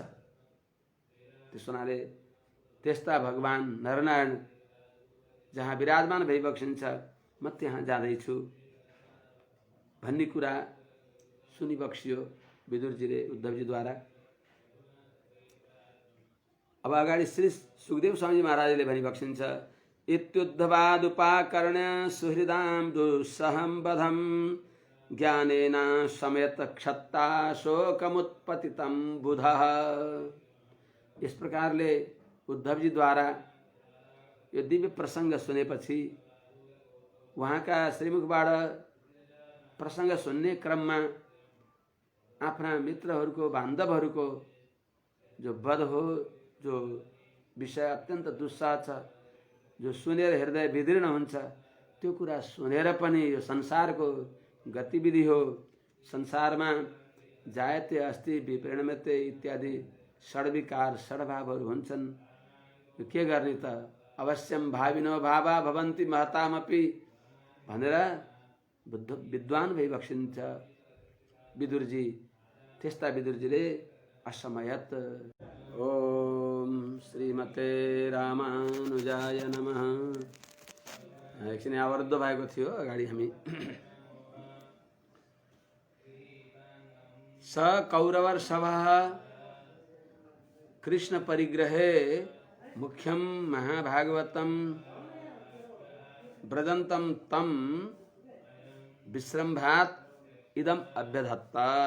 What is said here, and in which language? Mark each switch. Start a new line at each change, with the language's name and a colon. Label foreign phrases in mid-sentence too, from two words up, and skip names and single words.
Nepali: त्यसो हुनाले त्यस्ता भगवान नरनारायण जहाँ विराजमान भइबक्सिन्छ, म त्यहाँ जाँदैछु भन्ने कुरा सुनिबक्सियो विदुरजीले उद्धवजीद्वारा। अब अगाडि श्री सुखदेव स्वामी महाराजले भनिबक्सिन्छ,
Sanskrit: इत्युद्धवादुपाकर्ण्य सुहृदां दुस्सहं वधं ज्ञानेन समेत क्षत्ता शोकमुत्पतितं बुधः।
Nepali: इस प्रकारले उद्धवजीद्वारा यो दिव्य प्रसंग सुनेपछि उहाँका श्रीमुखबाट प्रसंग सुन्ने क्रममा आफ्ना मित्रहरूको, बान्धवहरूको जो वध हो, जो विषय अत्यन्त दुस्सह छ, जो सुनेर हृदय विदीर्ण हुन्छ, त्यो कुरा सुनेर पनि यो संसारको गतिविधि हो, संसारमा
Sanskrit: जायते अस्ति विपरिणमते
Nepali: इत्यादि षड्विकार षड्भावहरू हुन्छन्, यो के गर्ने त?
Sanskrit: अवश्यम भाविनो भावा भवन्ति महतामपि
Nepali: भनेर विद्वान भइबक्सिन्छ विदुरजी। त्यस्ता विदुरजीले असमयत
Sanskrit: ओम श्रीमते रामानुजाय नमः।
Nepali: एकछिन अवरुद्ध भएको थियो अगाडि हामी।
Sanskrit: स कौरवर्षभः कृष्ण परिग्रहे मुख्यम महाभागवतम ब्रजंतम तम विश्रम्भात इदम अभ्यधत्ता।